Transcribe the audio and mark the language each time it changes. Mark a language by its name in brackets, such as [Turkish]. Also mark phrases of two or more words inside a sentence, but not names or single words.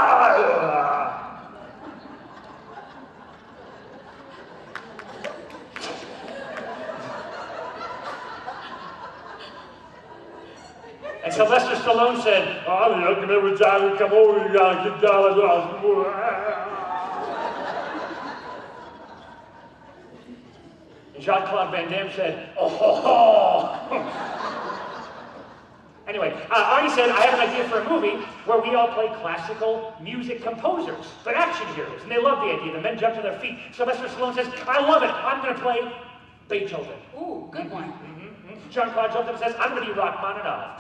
[English] And Sylvester Stallone said, "Oh, I look, every time you come over, you gotta get down. And Jean-Claude Van Damme said, "Oh, ho, ho." Anyway, Arnie said, "I have an idea for a movie where we all play classical music composers, but action heroes." And they loved the idea. The men jumped to their feet. Sylvester Stallone says, "I love it. I'm going to play Beethoven." Ooh, good one. Jean-Claude jumped up and says, "I'm going to be Rachmaninoff."